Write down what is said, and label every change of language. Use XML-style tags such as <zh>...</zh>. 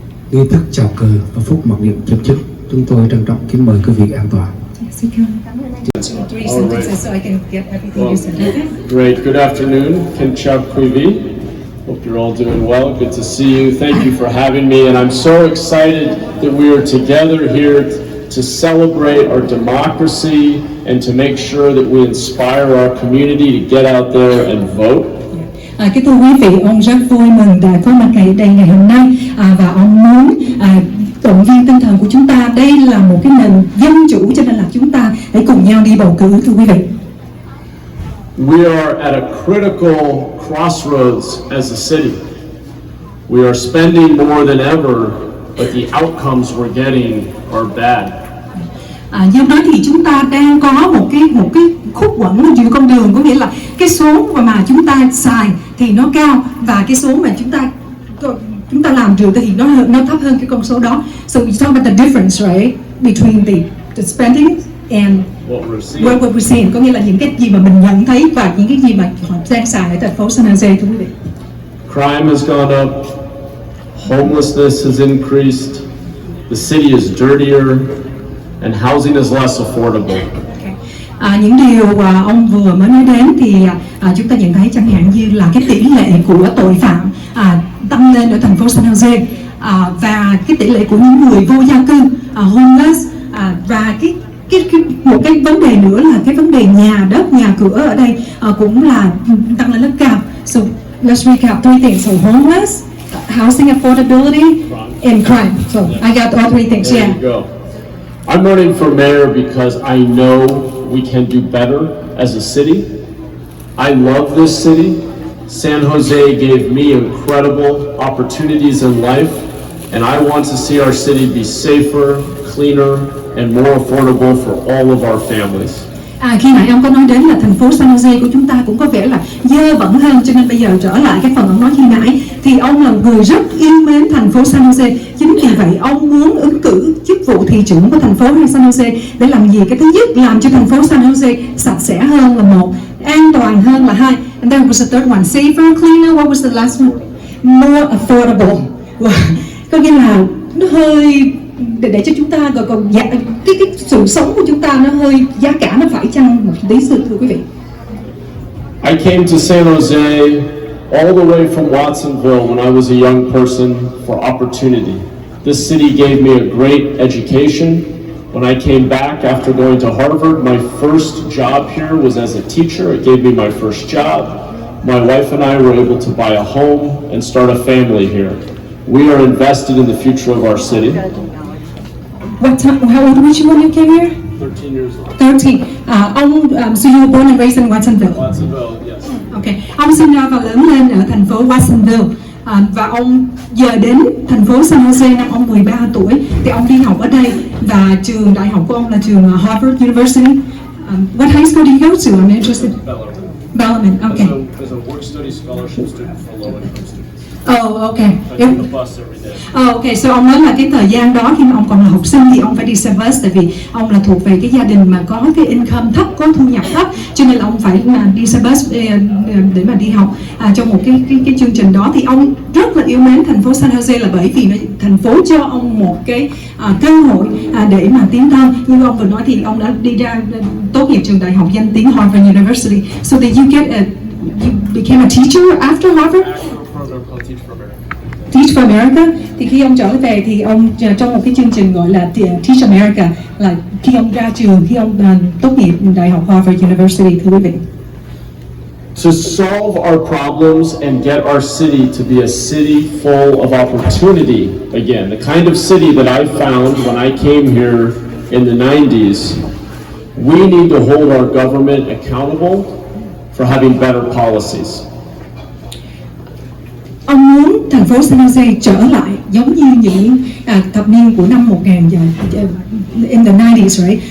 <vi>Nghi thức chào cờ và phút mặc niệm chấm dứt. Chúng tôi trân trọng kính mời quý vị an toàn.</vi> <en>Three sentences so I can get everything you said. Okay? Great. Good afternoon.</en> <vi>Kính chào quý vị.</vi> <en>Hope you're all doing well. Good to see you. Thank you for having me. And I'm so excited that we are together here to celebrate our democracy and to make sure that we inspire our community to get out there and vote.</en> <vi>Kính thưa quý vị, ông rất vui mừng đã có mặt ngày đây ngày hôm nay và ông muốn động viên tinh thần của chúng ta. Đây là một cái nền dân chủ cho nên là chúng ta hãy cùng nhau đi bầu cử, thưa quý vị.</vi> <en>We are at a critical crossroads as a city. We are spending more than ever, but the outcomes we're getting are bad.</en> <vi>Do đó thì chúng ta đang có một cái khúc quẩn giữa con đường, có nghĩa là cái số mà chúng ta xài thì nó cao và cái số mà chúng ta làm được thì nó thấp hơn cái con số đó.</vi> <en>So we talk about the difference, right, between the spending and what we're seeing,</en> <vi>có nghĩa là những cái gì mà mình nhận thấy và những cái gì mà họ đang xài ở thành phố San Jose, thưa quý vị.</vi> <en>Crime has gone up, homelessness has increased, the city is dirtier, and housing is less affordable.</en> <vi>Những điều ông vừa mới nói đến thì chúng ta nhận thấy chẳng hạn như là cái tỷ lệ của tội phạm tăng lên ở thành phố San Jose và cái tỷ lệ của những người vô gia cư, homeless, và một cái vấn đề nữa là cái vấn đề nhà đất, nhà cửa ở đây cũng là tăng lên rất cao.</vi> <en>So let's recap three things. So homeless, housing affordability, and crime. So I got all three things. There you go. I'm running for mayor because I know we can do better as a city. I love this city. San Jose gave me incredible opportunities in life, and I want to see our city be safer, cleaner, and more affordable for all of our families.</en> <vi>Khi nãy ông có nói đến là thành phố San Jose của chúng ta cũng có vẻ là dơ bẩn hơn, cho nên bây giờ trở lại cái phần ông nói khi nãy thì ông là người rất yêu mến thành phố San Jose. Chính vì vậy ông muốn ứng cử chức vụ thị trưởng của thành phố San Jose để làm gì? Cái thứ nhất, làm cho thành phố San Jose sạch sẽ hơn là một, an toàn hơn là hai,</vi> <en>and then was the third one, safer, cleaner. What was the last one? More affordable.</en> <vi>Có nghĩa là nó hơi để cho chúng ta còn cái sự sống của chúng ta nó hơi giá cả nó phải chăng một tí, thưa quý vị.</vi> <en>I came to San Jose all the way from Watsonville when I was a young person for opportunity. This city gave me a great education. When I came back after going to Harvard, my first job here was as a teacher. It gave me my first job. My wife and I were able to buy a home and start a family here. We are invested in the future of our city. How old were you when you came here? 13 years old. 13. So you were born and raised in Watsonville. Watsonville, yes. Okay.</en> <vi>Ông sinh ra và lớn lên ở thành phố Watsonville. Và ông giờ đến thành phố San Jose năm ông 13 tuổi thì ông đi học ở đây và trường đại học của ông là trường Harvard University.</vi> <en>What high school did you go to? I'm interested. Bellarmine. Bellarmine. Okay. As a work study scholarship student for low income students. Ok. I take the bus every day.</en> <vi>Ok, so ông nói là cái thời gian đó khi mà ông còn là học sinh thì ông phải đi xe bus, tại vì ông là thuộc về cái gia đình mà có cái income thấp, có thu nhập thấp, cho nên là ông phải mà đi xe bus để mà đi học trong một cái chương trình đó. Thì ông rất là yêu mến thành phố San Jose là bởi vì thành phố cho ông một cái cơ hội để mà tiến thân. Như ông vừa nói thì ông đã đi ra tốt nghiệp trường đại học danh tiếng Harvard University.</vi> <en>So did you became a teacher after Harvard? Program called Teach for America. Teach for America.</en> <vi>Thì khi ông trở về thì ông trong một cái chương trình gọi là Teach America, là khi ông ra trường, khi ông tốt nghiệp đại học Harvard University, thưa quý vị.</vi> <en>To solve our problems and get our city to be a city full of opportunity again, the kind of city that I found when I came here in the 90s, we need to hold our government accountable for having better policies.</en> <vi>Ông muốn thành phố San Jose trở lại giống như những thập niên của năm 1000</vi> <en>in the 90s, right?</en>